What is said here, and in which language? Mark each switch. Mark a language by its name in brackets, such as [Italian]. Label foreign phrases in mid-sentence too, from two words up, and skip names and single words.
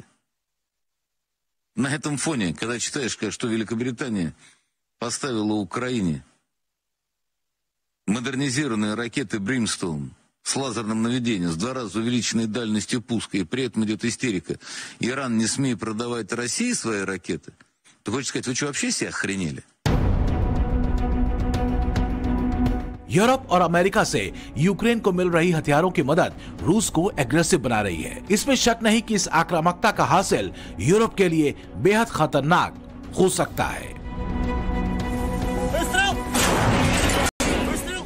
[Russian] На этом фоне, когда читаешь, что Великобритания поставила Украине модернизированные ракеты «Бримстоун» с лазерным наведением, с 2 раза увеличенной дальностью пуска, и при этом идет истерика. Иран, не смей продавать России свои ракеты. Ты хочешь сказать, вы что, вообще себе охренели? [Hindi] यूरोप और अमेरिका से यूक्रेन को मिल रही हथियारों की मदद रूस को एग्रेसिव बना रही है। इसमें शक नहीं कि इस आक्रामकता का हासिल यूरोप के लिए बेहद खतरनाक हो सकता है।